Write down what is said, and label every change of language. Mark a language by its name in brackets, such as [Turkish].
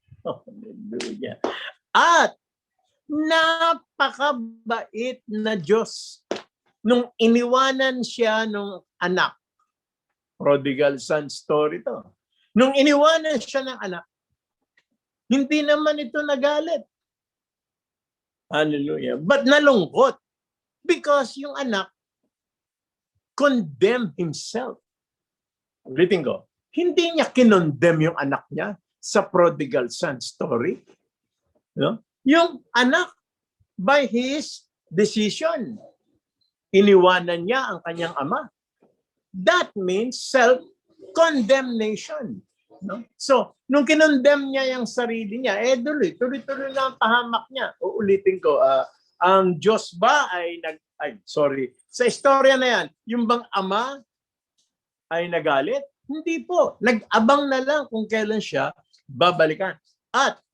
[Filipino] Hallelujah. At napakabait na Diyos. Nung iniwanan siya nung anak, prodigal son story to. Nung iniwanan siya ng anak, hindi naman ito nagalit. Hallelujah. But nalungkot. [English] Because yung anak condemned himself. [Filipino] Ulitin ko, hindi niya kinondemn yung anak niya sa prodigal son story. No? Yung anak, [English] by his decision, [Filipino] iniwanan niya ang kanyang ama. [English] That means self-condemnation. No? [Filipino] So, nung kinondemn niya yung sarili niya, tuloy-tuloy lang ang pahamak niya. Uulitin ko, ang Diyos ba ay sa istorya na yan, yung bang ama ay nagalit? Hindi po. Nag-abang na lang kung kailan siya babalikan. At